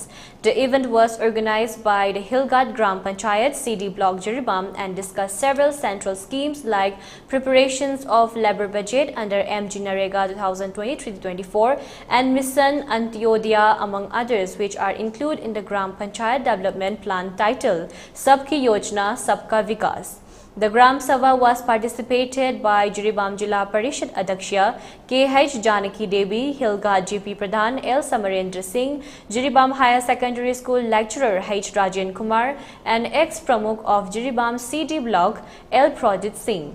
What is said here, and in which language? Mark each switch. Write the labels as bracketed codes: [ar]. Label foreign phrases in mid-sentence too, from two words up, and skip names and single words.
[en] The event was organized by the Hilgat Gram Panchayat CD Block Jiribam and discussed several central schemes like preparations of labor budget under MG Narega 2023-24 and Mission Antyodaya, among others, which are included in the Gram Panchayat Development Plan titled Sabki Yojana Sabka Vikas. The Gram Sabha was participated by Jiribam Jilla Parishad Adaksha K.H. Janaki Devi, Hilgat GP Pradhan L. Samarendra Singh, Jiribam Higher Secondary School lecturer H. Rajan Kumar, and ex-pramukh of Jiribam CD Block L. Pradit Singh.